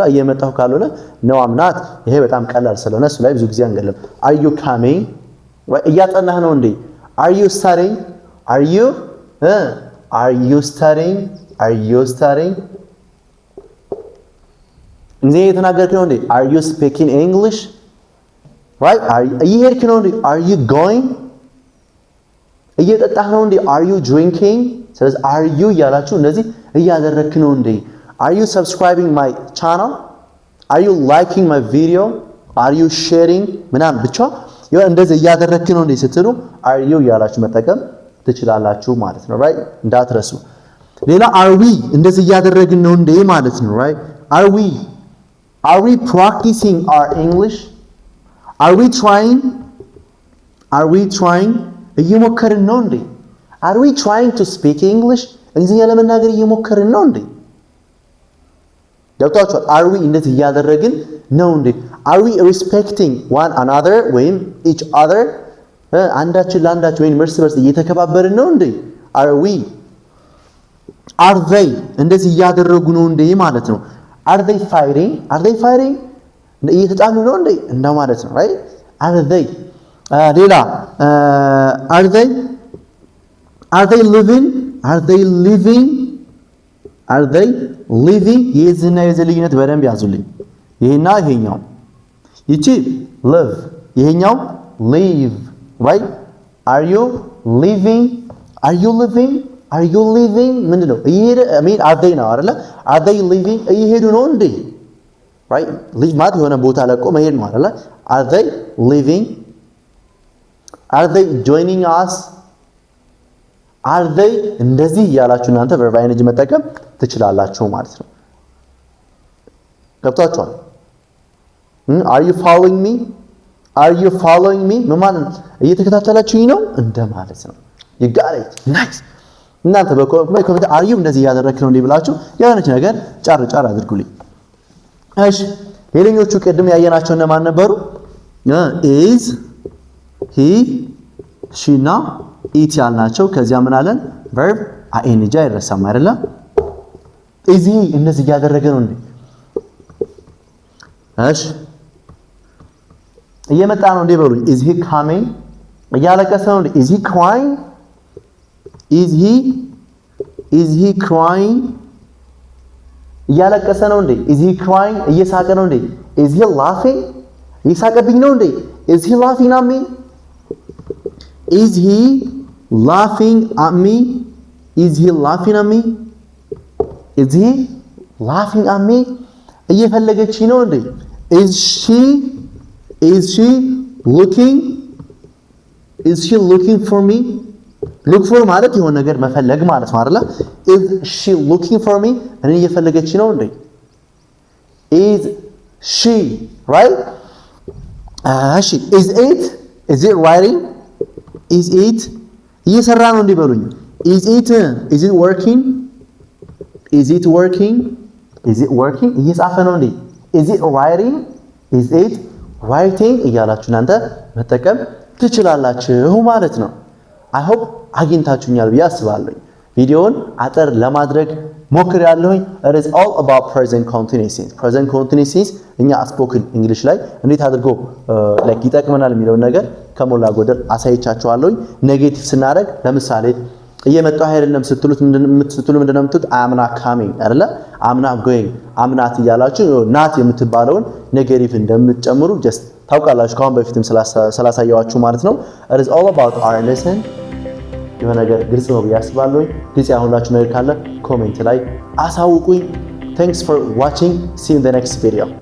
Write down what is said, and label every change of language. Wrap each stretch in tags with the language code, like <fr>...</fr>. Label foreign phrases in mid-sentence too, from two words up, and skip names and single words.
<am>እየመጣሁ ካልሆነ</am> <en>no I'm not።</en> <am>ይሄ በጣም ቀላል ስለሆነ እሱ ላይ ብዙ ጊዜ አንገለም።</am> <en>are you coming?</en> <am>እያጠናህ ነው እንዴ?</am> <en>are you studying? are you studying? are you studying?</en> <am>እንዴ የተናገርክ ነው እንዴ?</am> <en>are you speaking English? right?</en> <am>እየሄድክ ነው እንዴ?</am> <en>are you going?</en> <am>እየጠጣህ ነው እንዴ?</am> <en>are you drinking?</en> <am>ስለዚህ</am> <en>are you</en> <am>ያላችሁ እንደዚህ እያደረክ ነው እንዴ?</am> <en>are you subscribing my channel? are you liking my video? are you sharing?</en> <am>ምናምን ብቻ እንደዚህ እያደረክ ነው እንዴ ስትሉ</am> <en>are you</en> <am>ያላችሁ መጠቀም ትችላላችሁ ማለት ነው። right? እንዳትረሱ። ሌላ</am> <en>are we</en> <am>እንደዚህ እያደረግን ነው እንዴ ማለት ነው። right?</am> <en>are we practicing our English? are we trying</en> <am>እየሞከርን ነው እንዴ?</am> <en>are we trying to speak English?</en> <am>እንግሊዝኛ ለመናገር እየሞከርን ነው እንዴ? ገብቷችኋል?</am> <en>are we</en> <am>እንደዚህ እያደረግን ነው እንዴ?</am> <en>are we respecting one another ወይም each other?</en> <am>አንዳችን ለአንዳችን ወይም እርስ በርስ እየተከባበርን ነው እንዴ?</am> <en>are they</en> <am>እንደዚህ እያደረጉ ነው እንዴ ማለት ነው።</am> <en>are they fighting?</en> <am>እየተጣሉ ነው እንዴ እንደማለት ነው። right?</am> <en>are they ሌላ are they living?</en> <am>የዚህና የዚህ ልዩነት በደንብ ያዙልኝ። ይሄና ይሄኛው ይቺ live ይሄኛው</am> <en>live right? are you living?</en> <am>ምንድነው? እየሄደ</am> <en>are they</en> <am>ነው አይደለ?</am> <en>are they living?</en> <am>እየሄዱ ነው እንዴ? right? live ማለት የሆነ ቦታ ለቆ መሄድ ነው አይደለ?</am> <en>are they living? are they joining us? are they</en> <am>እንደዚህ እያላችሁ እናንተ</am> <en>verb ing</en> <am>መጠቀም ትችላላችሁ ማለት ነው። ገብታችኋል?</am> <en>are you following me?</en> <am>ምን ማለት ነው? እየተከታተላችሁኝ ነው እንደማለት ነው።</am> <en>you got it nice።</en> <am>እናንተ በኮሜንት</am> <en>are you</en> <am>እንደዚህ እያደረክ ነው እንዴ ብላችሁ የሆነች ነገር ጫር አድርጉልኝ። እሺ ሌሎቹ ቅድም ያየናቸው እነማን ነበሩ?</am> <en>is he she</en> <am>ና it ያልናቸው። ከዚያ ምን አለን?</am> <en>verb ing</en> <am>አይረሳም አይደለ?</am> <en>is he</en> <am>እንደዚህ እያደረገ ነው እንዴ? እሺ እየመጣ ነው እንዴ በሉኝ።</am> <en>is he coming?</en> <am>እያለቀሰ ነው እንዴ?</am> <en>is he crying? is he crying?</en> <am>እያለቀሰ ነው እንዴ?</am> <en>is he crying?</en> <am>እየሳቀ ነው እንዴ?</am> <en>is he laughing?</en> <am>እየሳቀብኝ ነው እንዴ?</am> <en>is he laughing at me? is he laughing at me?</en> <am>እየፈለገች ነው እንዴ?</am> <en>is she looking for me?</en> <am>look for ማለት የሆነ ነገር መፈለግ ማለት ነው አይደለ?</am> <en>is she looking for me?</en> <am>እኔ እየፈለገች ነው እንዴ?</am> <en>is she right? እሺ is it writing? is it</en> <am>እየሰራ ነው እንዴ በሉኝ።</am> <en>is it working?</en> <am>እየጻፈ ነው እንዴ?</am> <en>is it writing?</en> <am>እያላችሁ እናንተ መጠቀም ትችላላችሁ ማለት ነው።</am> <en>I hope</en> <am>አግኝታችሁኛል ብዬ አስባለሁ። ቪዲዮውን አጠር ለማድረግ ሞክሬያለሁኝ።</am> <en>it is all about present continuous tense</en> <am>እኛ</am> <en>spoken English</en> <am>ላይ እንዴት አድርጎ like ይጠቅመናል የሚለውን ነገር ከሞላ ጎደል አሳይቻችኋለሁኝ። ኔጌቲቭ ስናደርግ ለምሳሌ እየመጣሁ አይደለም ስትሉት ምንድነው የምትሉት?</am> <en>am not coming</en> <am>አይደለ?</am> <en>am not going am not</en> <am>እያላችሁ not የምትባለውን ኔጌቲቭ እንደምትጨምሩ just ታውቃላችሁ። ካሁን በፊትም ስላሳያችሁ ማለት ነው።</am> <en>it is all about our lesson</en> <am>የሆነ ነገር ግልጽ ነው ብዬ አስባለሁ። ግልጽ ያሁላችሁ ነገር ካለ ኮሜንት ላይ አሳውቁኝ።</am> <en>thanks for watching. see you in the next video.</en>